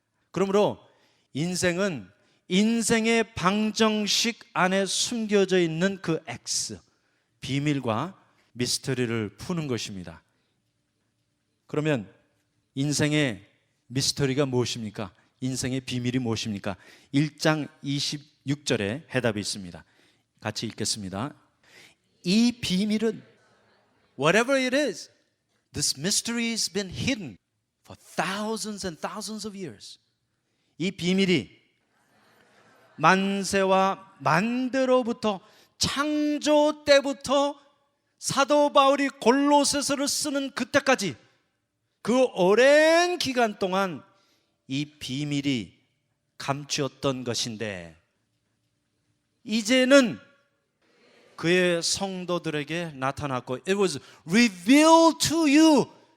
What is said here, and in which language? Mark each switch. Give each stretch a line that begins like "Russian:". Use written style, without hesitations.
Korean: 그러므로 인생은 인생의 방정식 안에 숨겨져 있는 그 x, 비밀과 미스터리를 푸는 것입니다. 그러면 인생의 미스터리가 무엇입니까? 인생의 비밀이 무엇입니까? 1장 26절에 해답이 있습니다. 같이 읽겠습니다. 이 비밀은
English: whatever it is, this mystery has been hidden for thousands and thousands of years.
Korean: 이 비밀이 만세와 만대로부터 창조 때부터 사도 바울이 골로새서를 쓰는 그때까지 그 오랜 기간 동안 이 비밀이 감추었던 것인데 이제는 그의 성도들에게 나타났고
English: It was revealed to you.